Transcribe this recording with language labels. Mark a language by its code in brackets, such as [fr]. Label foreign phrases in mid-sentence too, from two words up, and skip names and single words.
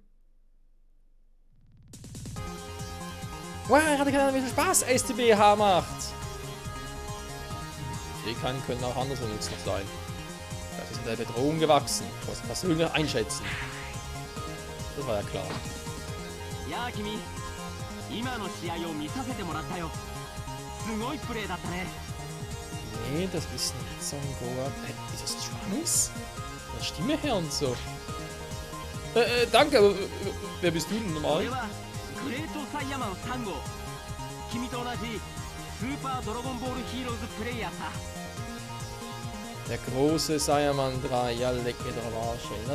[de] Wow, ich hatte keine Ahnung, wie viel Spaß STBH macht. Fähigkeiten können auch anderswo nützlich sein. Das ist in der Bedrohung gewachsen. Ich muss persönlich einschätzen. Das war ja klar. Ja, [ja] Kimi. 今の試合を見させてもらったよ。すごいプレーだったね。 [de] Nee, das ist nicht so ein Goa. Ist das Trunks? Von der Stimme her und so. Danke, aber wer bist du denn normal? Der große Saiyaman 3, ja, leck mir doch am Arsch, ey.